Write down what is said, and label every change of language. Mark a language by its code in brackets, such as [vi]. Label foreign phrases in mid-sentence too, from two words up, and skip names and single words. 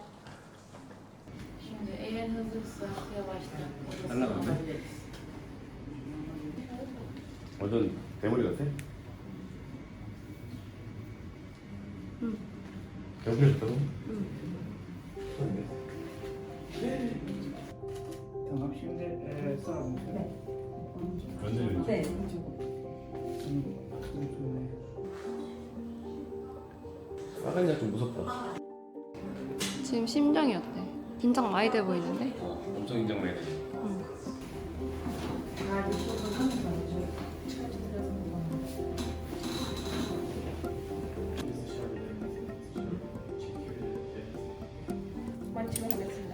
[tr] Şimdi eğer hazırsa yavaştan [ko] 날라갔네. 완전 대머리 같아? 응. 대머리 같다고? [tr] Tamam şimdi sağ olun. [ko] 완전 네. 빨간 약좀 무섭다. 지금 심장이 어때? 긴장 많이 돼 보이는데? 엄청 긴장 많이 돼. 마치고 하겠습니다.